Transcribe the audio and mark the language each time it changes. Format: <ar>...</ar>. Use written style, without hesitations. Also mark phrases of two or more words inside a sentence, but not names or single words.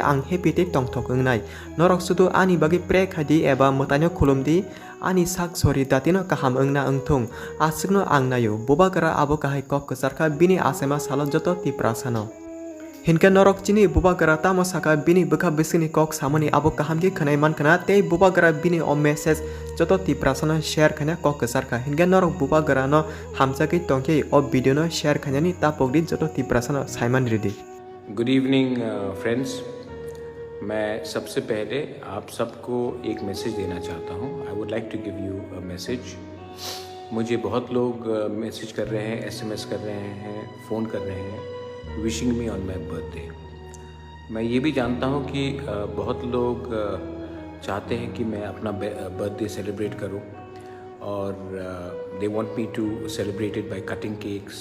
<trp>ang happy te tongthok ungnai norok sudu ani bagi pre khadi eba mutanyo khulumdi ani sak sori datino kaham ungna ungthung asugno angnayo bubakara abo kahai kok kesarka bini asema salo joto tiprasa no Hinka norok chini bubagara tamo saka bini bukha bisini kok samani abo kahamki khanai man khana tei bubagara bini o message joto tiprasana share khana kok kesarka hinka norok bubagara no hamsaki tongke o video no share khani ta pogdi joto tiprasana saiman ridi</trp> <en>good evening friends.</en> <hi>मैं सबसे पहले आप सबको एक मैसेज देना चाहता हूँ।</hi> <en>I would like to give you a message.</en> <hi>मुझे बहुत लोग मैसेज कर रहे हैं, एसएमएस कर रहे हैं, फ़ोन कर रहे हैं</hi> <en>wishing me on my birthday.</en> <hi>मैं ये भी जानता हूँ कि बहुत लोग चाहते हैं कि मैं अपना बर्थडे सेलिब्रेट करूँ और</hi> <en>they want me to celebrate it by cutting cakes.</en>